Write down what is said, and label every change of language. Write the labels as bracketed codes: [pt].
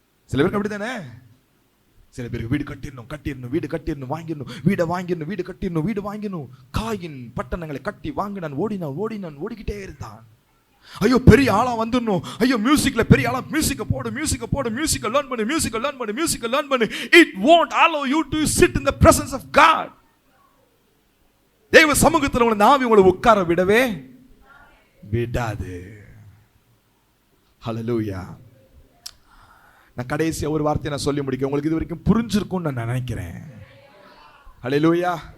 [ta] சில பேருக்கு அப்படித்தானே? சில பேருக்கு வீடு கட்டிடணும், வீடு கட்டிடணும், வாங்கிடணும், வீடு கட்டிடணும், வீடு வாங்கிடணும். காயின் பட்டணங்களை கட்டி வாங்கினான், ஓடிக்கிட்டே இருந்தான். ஐயோ பெரிய ஆளா வந்துடணும், ஐயோ மியூசிக்ல பெரிய ஆளா, மியூசிக்க போடு, மியூசிக்க லேர்ன் பண்ணு. [en] It won't allow you to sit in the presence of God. [ta] தேவ சமூகத்தில் உங்களை ஆவி உங்களை உட்கார விடவே விடாது. ஹல்லேலூயா. நான் கடைசியா ஒரு வார்த்தையை நான் சொல்லி முடிக்க, உங்களுக்கு இது வரைக்கும் புரிஞ்சிருக்கும்னு நான் நினைக்கிறேன். ஹல்லேலூயா.